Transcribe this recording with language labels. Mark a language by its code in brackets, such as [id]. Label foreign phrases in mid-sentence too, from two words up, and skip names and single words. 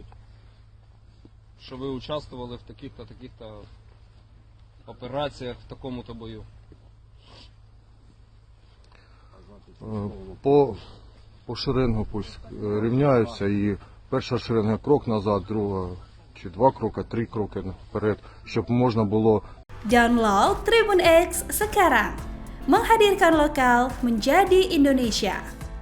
[uk] Що ви участвували в таких-то, таких-то операціях, в такому-то бою. По шеренгу пусть рівняються і перша шеренга крок назад, друга 2 кроки, 3 кроки вперед, щоб можна було. [id] Download Tribun X sekarang, menghadirkan lokal menjadi Indonesia.